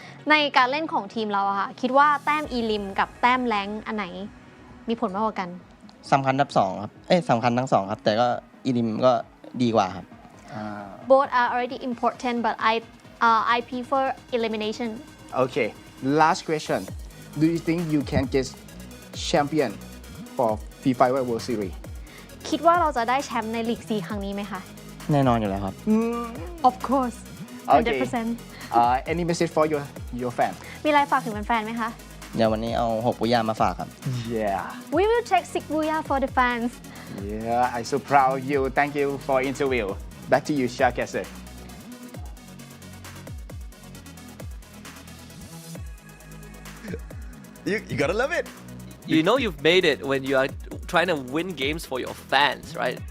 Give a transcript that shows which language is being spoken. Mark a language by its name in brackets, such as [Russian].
[Thai] ในการเล่นของทีมเราอะค่ะคิดว่าแต้มอีลิมกับแต้มแรงอันไหนมีผลมากกว่ากัน สำคัญทั้งสองครับสำคัญทั้งสองครับแต่ก็อีลิมก็ดีกว่าครับ [English] Both are already important but I prefer elimination. Okay. Last question. Do you think you can get champion for FFWS World Series? [Thai] คิดว่าเราจะได้แชมป์ในลีก C ครั้งนี้ไหมคะ แน่นอนอยู่แล้วครับ [English] Of course. Okay. 100%. Any message for your fan? [Thai] มีอะไรฝากถึงแฟนๆไหมคะ เดี๋ยววันนี้เอา6ปุยามาฝากครับ [English] Yeah. We will take 6 booyah for the fans. Yeah, I'm so proud of you. Thank you for interview. Back to you, Shoutcaster. You gotta love it. You know you've made it when you are trying to win games for your fans, right?